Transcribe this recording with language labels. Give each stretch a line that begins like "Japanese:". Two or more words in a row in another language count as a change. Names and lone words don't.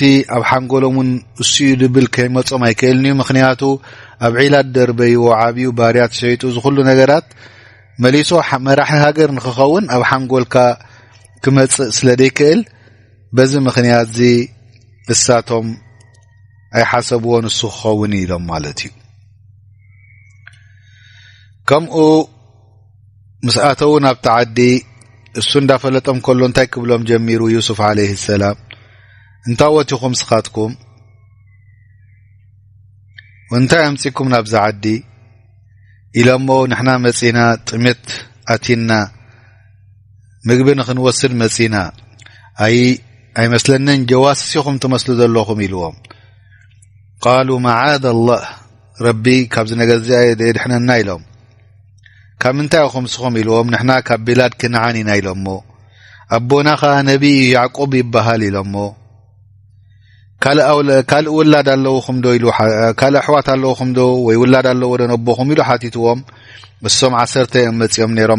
Tigrinya: ኣብ ሓንጎሎምን እሱ ድብል ከይመጾም ኣይክእልኒ ምኽንያቱ ኣብ ዒላት ደርበይዎ ዓብዩ ባርያት ሸይጡ ዝኹሉ ነገራት መሊሶ መራሒ ሃገር ንኽኸውን ኣብ ሓንጎልካ ክመጽእ ስለደይክእል በዚ ምኽንያት እዚ እሳቶም ኣይሓሰብዎን እሱ ክኸውን ኢሎም ማለት እዩ ከምኡ مساءተው ናብ ተዓዲ እሱ እንዳፈለጠም ከሎ እንታይ ክብሎም ጀሚሩ ዮሴፍ
Arabic: عليه السلام
Tigrinya: እንታወትኩም ስኻትኩም ወንታይ ኣምጽኩም ናብ ዝዓዲ ኢሎሞ ንሕና መጺና ጥሜት ኣቲና ምግቢ ንኽንወስድ መጺና ኣይመስለንን ጀዋስሲኹም ትመስሉ ዘለኹም ኢልዎም
Arabic: قالوا معاذ الله ربي
Tigrinya: ካብዚ ነገር እዚ ድሕነና ኢሎም ካብ ምንታይ ኢኹም ስኹም ኢልዎም ንሕና ካብ ቢላድ ክንዓን ኢና ኢሎሞ ኣቦና ኸ ነቢ ያዕቆብ ይበሃል ኢሎሞ ካልእ ውላድ ኣለውኹም ዶ ኢሉ ካልእ ኣሕዋት ኣለውኹም ዶ ወይ ውላድ ኣለዎ ዶ ነቦኹም ኢሉ ሓቲትዎም እሶም 10 መጽኦም ነይሮም